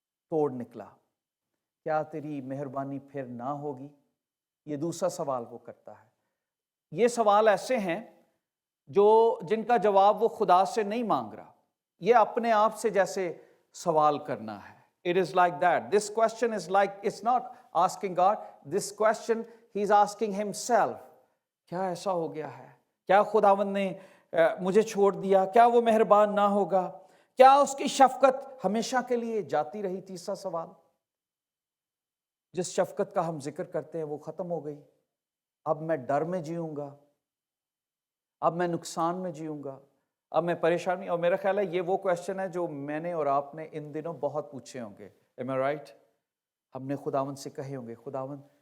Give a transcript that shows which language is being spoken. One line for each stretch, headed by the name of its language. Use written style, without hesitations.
Urdu: توڑ نکلا؟ کیا تیری مہربانی پھر نہ ہوگی؟ یہ دوسرا سوال وہ کرتا ہے۔ یہ سوال ایسے ہیں جن کا جواب وہ خدا سے نہیں مانگ رہا، یہ اپنے آپ سے جیسے سوال کرنا ہے۔
English: It is like that. This question is like, it's not asking God, this question he's asking himself.
Urdu: کیا ایسا ہو گیا ہے؟ کیا خداوند نے مجھے چھوڑ دیا؟ کیا وہ مہربان نہ ہوگا؟ کیا اس کی شفقت ہمیشہ کے لیے جاتی رہی؟ تیسرا سوال، جس شفقت کا ہم ذکر کرتے ہیں وہ ختم ہو گئی، اب میں ڈر میں جیوں گا، اب میں نقصان میں جیوں گا، اب میں پریشانی۔ اور میرا خیال ہے یہ وہ کویسچن ہے جو میں نے اور آپ نے ان دنوں بہت پوچھے ہوں گے،
English: am I right؟
Urdu: ہم نے خداوند سے کہے ہوں گے، خداوند